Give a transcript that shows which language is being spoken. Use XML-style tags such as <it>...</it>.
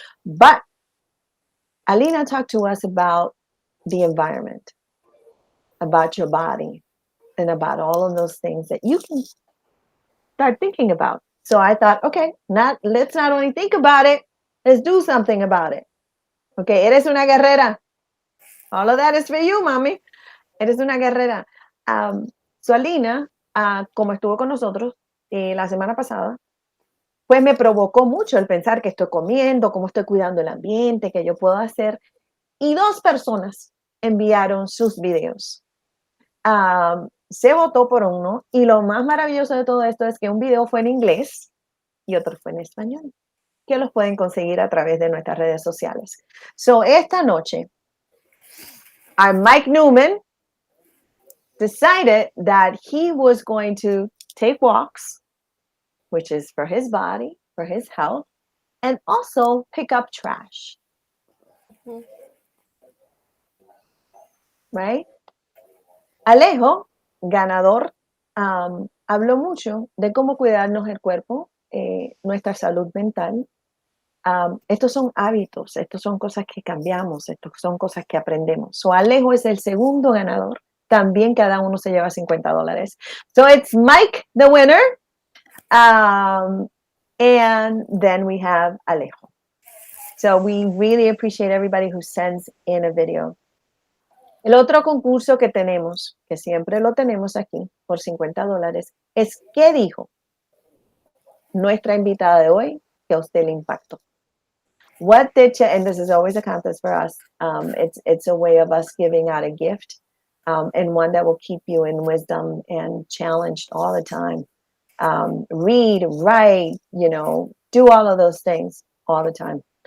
<en>But Alina talked to us about the environment, about your body, and about all of those things that you can start thinking about. So I thought, okay, let's not only think about it, let's do something about it. Okay,</en> <es>eres una guerrera.</es> <en>All of that is for you, mami.</en> <es>Eres una guerrera. So Alina, como estuvo con nosotros la semana pasada, pues me provocó mucho el pensar que estoy comiendo, cómo estoy cuidando el ambiente, qué yo puedo hacer. Y dos personas enviaron sus videos. Se votó por uno y lo más maravilloso de todo esto es que un video fue en inglés y otro fue en español, que los pueden conseguir a través de nuestras redes sociales.</es> <en>So,</en> <es>esta noche,</es> <en>our Mike Newman decided that he was going to take walks, which is for his body, for his health, and also pick up trash. Right?</en> <es>Alejo, ganador, habló mucho de cómo cuidarnos el cuerpo, nuestra salud mental. Estos son hábitos, estos son cosas que cambiamos, estos son cosas que aprendemos. So Alejo es el segundo ganador. También cada uno se lleva $50.</es> <en>So it's Mike, the winner. And then we have Alejo. So we really appreciate everybody who sends in a video.</en> <es>El otro concurso que tenemos, que siempre lo tenemos aquí por $50, es ¿qué dijo nuestra invitada de hoy que a usted le impactó?</es> <en>What did you, and this is always a contest for us, it's a way of us giving out a gift, and one that will keep you in wisdom and challenged all the time. Read, write, do all of those things all the time.</en>